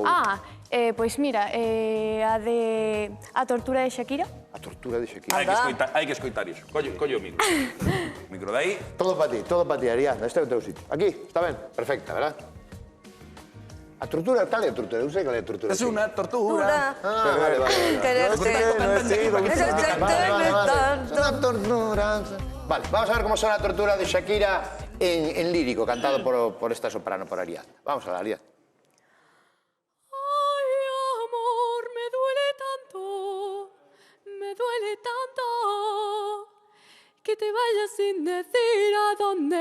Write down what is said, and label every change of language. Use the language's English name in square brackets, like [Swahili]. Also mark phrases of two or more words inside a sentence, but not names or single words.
[Galician] Pois mira, a tortura de Shakira. A tortura de Shakira. Hai que escoitar iso. Colle o micro. Micro de aí. Todo para ti, Ariadna. Este é o teu sitio. Aquí, está ben? Perfecta, verdad? A tortura, tal é a tortura? Eu sei cal é a tortura. Es unha tortura. Vale. [Spanish] Vale, vamos a ver cómo suena a tortura de Shakira en lírico, cantado por esta soprano, por Ariadna. Vamos a la Ariadna. Ay, amor, me duele tanto que te vayas sin decir a dónde.